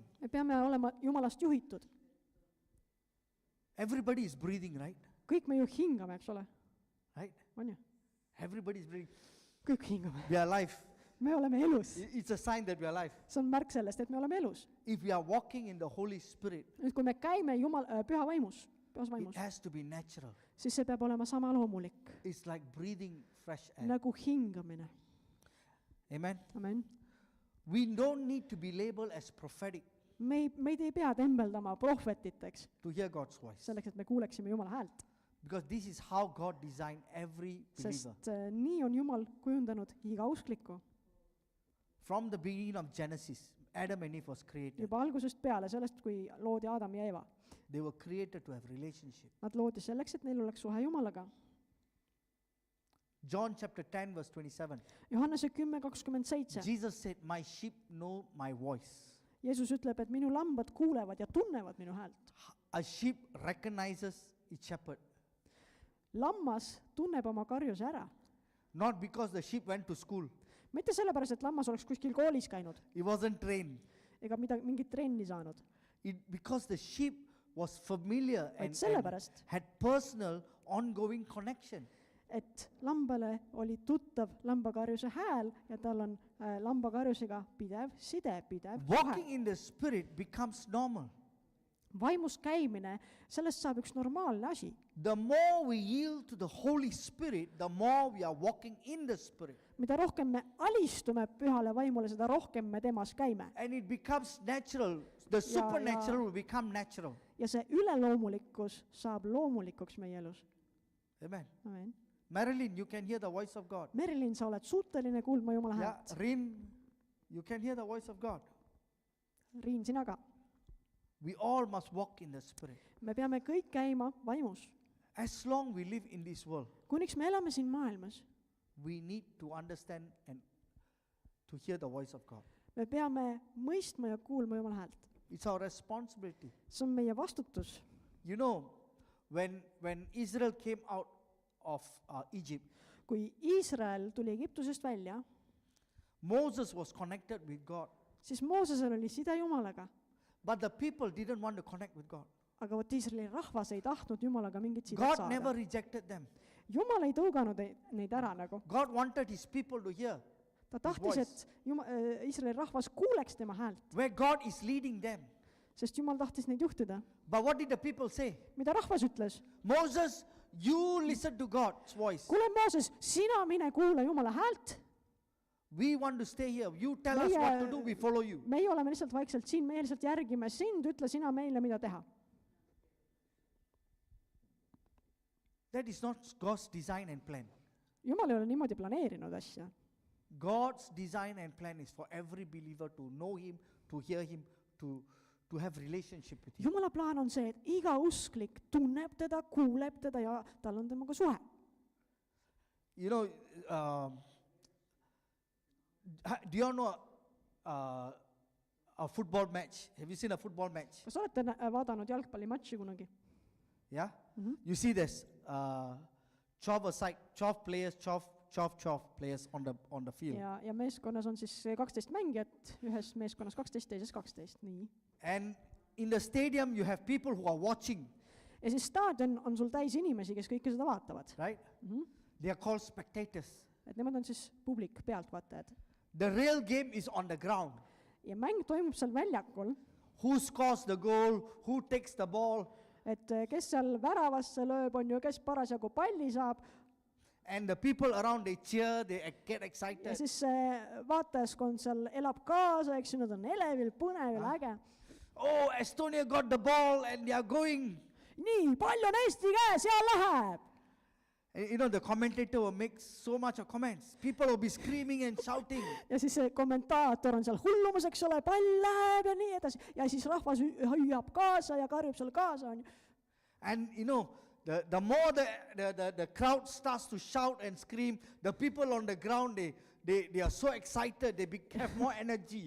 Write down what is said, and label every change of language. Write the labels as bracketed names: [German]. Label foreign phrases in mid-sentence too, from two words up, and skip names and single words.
[Estonian] Me peame olema Jumalast juhitud. [English] Everybody is breathing, right? [Estonian] kõik me ju hingame, eks ole, [English] right? [Estonian] on ju? [English] Everybody's breathing. [Estonian] Kõik hingame. [English] We are alive. [Estonian] Me oleme elus. [English] It's a sign that we are alive. [Estonian] See on märk sellest, et me oleme elus. [English] If we are walking in the Holy Spirit, [Estonian] Nüüd, kui me käime pühas vaimus, [English] it has to be natural. [Estonian] siis see peab olema sama loomulik, [English] It's like breathing fresh air. [Estonian] nagu hingamine. [English] Amen. [Estonian] Amen. [English] We don't need to be labeled as prophetic [Estonian] Meid ei pea tembeldama prohvetiteks, [English] to hear God's voice. [Estonian] selleks, et me kuuleksime Jumala häält. [English] Because this is how God designed every believer. [Estonian] Sest nii on Jumal kujundanud iga uskliku. [English] From the beginning of Genesis, Adam and Eve was created. [Estonian] Juba algusest peale, sellest, kui loodi Adam ja Eva. [English] They were created to have relationship. [Estonian] Nad loodi selleks, et neil oleks suhe Jumalaga. [English] John chapter 10 verse 27. [Estonian] Johannese 10:27. [English] Jesus said, my sheep know my voice. [Estonian] Jeesus ütleb, et minu lambad kuulevad ja tunnevad minu häält. [English] A sheep recognizes its shepherd. [Estonian] Lammas tunneb oma karjuse ära. [English] Not because the sheep went to school. [Estonian] Mitte sellepärast, et lammas oleks kuskil koolis käinud [English] It wasn't trained. [Estonian] ega mingit trenni saanud. [English] Because the sheep was familiar [Estonian] Vaid [English] and [Estonian] sellepärast, [English] had personal ongoing connection. [Estonian] et lambale oli tuttav lambakarjuse hääl ja tal on lambakarjusega pidev side, pidev [English] Walking [Estonian] suhe. [English] in the Spirit becomes normal. [Estonian] Vaimus käimine, sellest saab üks normaalne asi. [English] The more we yield to the Holy Spirit, the more we are walking in the Spirit. [Estonian] Mida rohkem me alistume pühale vaimule, seda rohkem me temas käime. [English] And it becomes natural. The supernatural will become natural. [Estonian] Ja see üleloomulikkus saab loomulikuks meie elus. [English] Amen. [Estonian] Amen. [English] Marilyn, you can hear the voice of God. [Estonian] Merilin, sa oled suuteline kuulma Jumala [English] Yeah, [Estonian] häält. [English] Rin, you can hear the voice of God. [Estonian] Riin, sina ka. [English] We all must walk in the Spirit. [Estonian] Me peame kõik käima vaimus. [English] As long we live in this world, [Estonian] Kuniks me elame siin maailmas, [English] we need to understand and to hear the voice of God. [Estonian] me peame mõistma ja kuulma Jumala häält. [English] It's our responsibility. [Estonian] See on meie vastutus. [English] You know, when Israel came out of Egypt, [Estonian] Kui Iisrael tuli Egiptusest välja, [English] Moses was connected with God. [Estonian] siis Moosesel oli side Jumalaga. [English] But the people didn't want to connect with God. [Estonian] Aga vot Iisraeli rahvas ei tahtnud Jumalaga mingit sidet [English] God never [Estonian] saada. [English] rejected them. [Estonian] Jumal ei tõuganud neid ära nagu. [English] God wanted his people to hear [Estonian] Ta tahtis, [English] voice. [Estonian] et Iisraeli rahvas kuuleks tema häält, [English] where God is leading them. [Estonian] sest Jumal tahtis neid juhtida. [English] But what did the people say? [Estonian] Mida rahvas ütles? [English] Moses, you listen to God's voice. [Estonian] Kuule, Mooses, sina mine kuula Jumala häält. [English] We want to stay here. You tell us what to do, we follow you. [Estonian] Meie oleme lihtsalt vaikselt siin, me lihtsalt järgime sind, ütle sina meile, mida teha. [English] That is not God's design and plan. [Estonian] Jumal ei ole niimoodi planeerinud asja. [English] God's design and plan is for every believer to know him, to hear him, to have relationship with him. [Estonian] Jumala plaan on see, et iga usklik tunneb teda, kuuleb teda ja tal on temaga suhe. [English] You know, do you all know a football match? Have you seen a football match? [Estonian] Kas olete vaadanud jalgpallimatši kunagi? [English] Yeah? You see this 12 players on the field. [Estonian] Ja meeskonnas on siis 12 mängijat, ühes meeskonnas 12, teises 12, nii. [English] And in the stadium you have people who are watching, [Estonian] Ja siis staadion on sul täis inimesi, kes kõike seda vaatavad. [English] right? They are called spectators. [Estonian] Et nemad on siis publik, pealtvaatajad. [English] The real game is on the ground. [Estonian] Ja mäng toimub seal väljakul, [English] Who scores the goal, who takes the ball, [Estonian] et kes seal väravasse lööb, on ju, kes parasjagu palli saab. [English] and the people around, they cheer, they get [Estonian] Ja [English] excited. [Estonian] siis see vaatajaskond seal elab kaasa, eks ju, nad on elevil, põnevil, äge. [English] Oh, Estonia got the ball and they are going. [Estonian] Nii, pall on Eesti käes, ja läheb. [English] And, you know, the commentator will make so much of comments. People will be screaming and shouting. [Estonian] Ja siis see kommentaator on seal hullumus, eks ole, pall läheb ja nii edasi. Ja siis rahvas hüüab kaasa ja karjub seal kaasa, on ju. [English] And, you know, the more the crowd starts to shout and scream, the people on the ground, they are so excited, they have more energy.